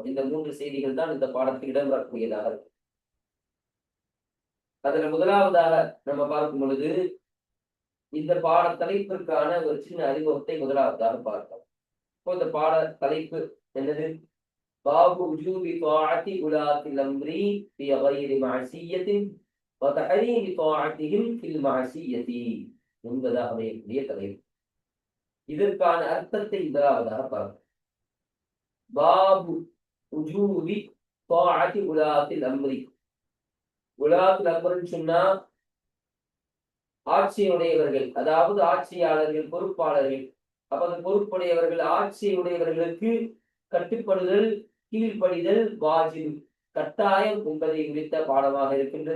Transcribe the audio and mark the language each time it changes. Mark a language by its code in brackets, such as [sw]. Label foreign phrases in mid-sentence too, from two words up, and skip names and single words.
[ta] இந்த 3 செய்திகள் தான் இந்த பாடத்தில் இடம்பெறக்கூடியதாக இருக்கு. அதுல முதலாவதாக நம்ம பார்க்கும் பொழுது இந்த பாட தலைப்பிற்கான ஒரு சின்ன அறிமுகத்தை முதலாவதாக பார்க்கலாம். இப்போ இந்த பாட தலைப்பு என்னது? [ar] باب وجوب طاعة ولاة الأمر في غير معصية وتحريم طاعتهم في المعصية [ta] என்பதாக அமையக்கூடிய தலைப்பு. இதற்கான அர்த்தத்தை முதலாவதாக பார்க்கலாம். [ar] باب وجوب طاعة ولاة الأمر. ولاة الأمر [ta] சொன்னா ஆட்சியுடையவர்கள், அதாவது ஆட்சியாளர்கள், பொறுப்பாளர்கள். அப்ப அந்த பொறுப்புடையவர்கள், ஆட்சியுடையவர்களுக்கு கட்டுப்படுதல், கீழ்ப்படிதல் வாஜிப், கட்டாயம் என்பதை குறித்த பாடமாக இருக்கின்றது.